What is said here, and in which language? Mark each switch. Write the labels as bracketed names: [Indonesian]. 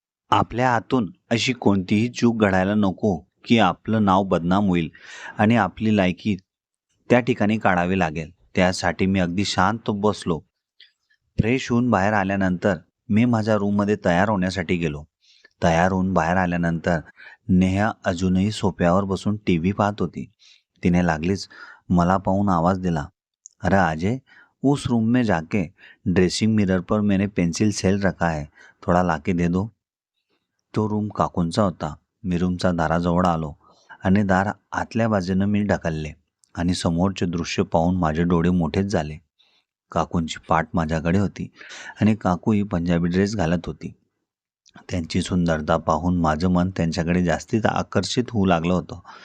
[Marathi] आपल्या हातून अशी कोणतीही चूक घडायला नको की आपलं नाव बदनाम होईल आणि आपली लायकी त्या ठिकाणी काढावी लागेल. त्यासाठी मी अगदी शांत बसलो. फ्रेश होऊन बाहेर आल्यानंतर मी माझ्या रूममध्ये तयार होण्यासाठी गेलो. तयार होऊन बाहेर आल्यानंतर नेहा अजूनही सोफ्यावर बसून टी व्ही पाहत होती. तिने लागलीच मला पाहून आवाज दिला, [Hindi] अरे अजय, उस रूम में जाके ड्रेसिंग मिरर पर मैंने पेंसिल सेल रखा है, थोडा लाके दे दो. [Marathi] तो रूम काकूंचा होता. मी रूमच्या दाराजवळ आलो आणि दार आतल्या बाजूने मी ढकलले आणि समोरचे दृश्य पाहून माझे डोळे मोठेच झाले. काकूंची पाठ माझ्याकडे होती आणि काकू ही पंजाबी ड्रेस घालत होती. त्यांची सुंदरता पाहून माझं मन त्यांच्याकडे जास्तीच आकर्षित होऊ लागलं होतं.